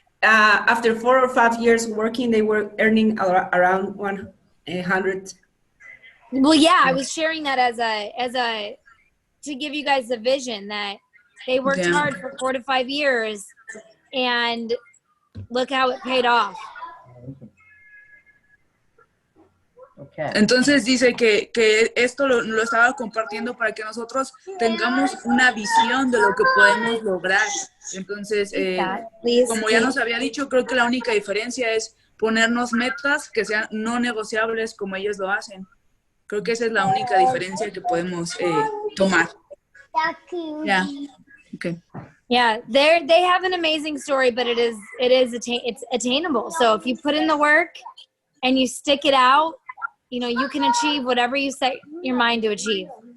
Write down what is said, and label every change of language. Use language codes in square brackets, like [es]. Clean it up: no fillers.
[en] After 4 or 5 years working, they were earning around 100. Well, yeah, I was sharing that as a to give you guys a vision that they worked hard for 4 to 5 years, and look how it paid off. Okay. [es] Entonces dice que esto lo estaba compartiendo para que nosotros tengamos una visión de lo que podemos lograr. Entonces, como ya nos había dicho, creo que la única diferencia es ponernos metas que sean no negociables como ellos lo hacen. Creo que esa es la única diferencia que podemos tomar. [en] Yeah. Okay. Yeah, they have an amazing story, but it's attainable. So if you put in the work and you stick it out, you know, you can achieve whatever you set your mind to achieve.